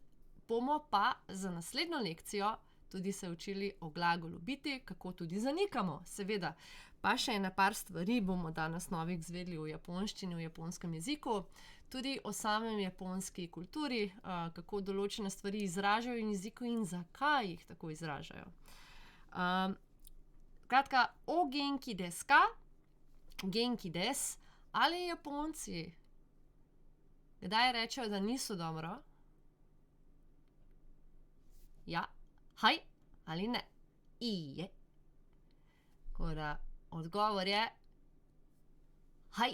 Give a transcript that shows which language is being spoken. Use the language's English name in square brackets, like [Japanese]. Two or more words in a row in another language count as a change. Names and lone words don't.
[Slovenian] Bomo pa za naslednjo lekcijo tudi se učili o glagolu biti, kako tudi zanikamo, seveda. Pa še ene par stvari bomo danes novih izvedeli v japonščini, v japonskem jeziku. Tudi o samem japonski kulturi, kako določene stvari izražajo v jeziku in zakaj jih tako izražajo. Skratka, o [Japanese] 元気ですか、元気です. [Slovenian] Ali Japonci kdaj rečejo, da niso dobro? Ja, hai ali ne. Iie. Tako da odgovor je hai.